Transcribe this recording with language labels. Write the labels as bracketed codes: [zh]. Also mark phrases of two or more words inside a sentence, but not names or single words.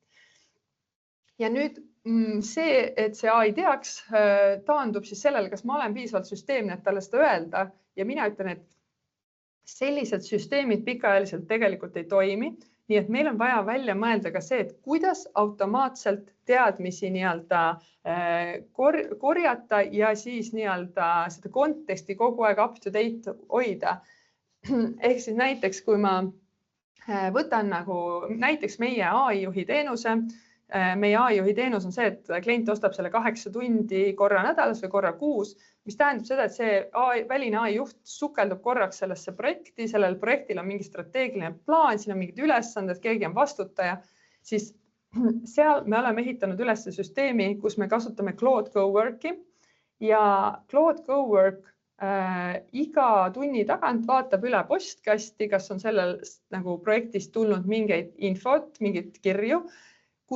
[et] Ja nüüd see, et see AI teaks, taandub siis sellele, kas ma olen piisavalt süsteemne, et talle seda öelda ja mina ütlen, et sellised süsteemid pikaajaliselt tegelikult ei toimi. Nii et meil on vaja välja mõelda ka see, et kuidas automaatselt teadmisi nii-öelda korjata ja siis nii-öelda seda konteksti kogu aeg [en] up to date [et] hoida. Ehk siis näiteks, kui ma võtan nagu näiteks meie AI-juhi teenuse, meie AI-juhi teenus on see, et klient ostab selle 8 tundi korra nädalas või korra kuus, mis tähendab seda, et see väline AI-juht sukeldub korraks sellesse projekti, sellel projektil on mingi strateegiline plaan, siin on mingid ülesanded, keegi on vastutaja, siis seal me oleme ehitanud üles süsteemi, kus me kasutame Claude Coworki ja Claude Cowork iga tunni tagant vaatab üle postkasti, kas on sellel nagu projektist tulnud mingeid infot, mingit kirju.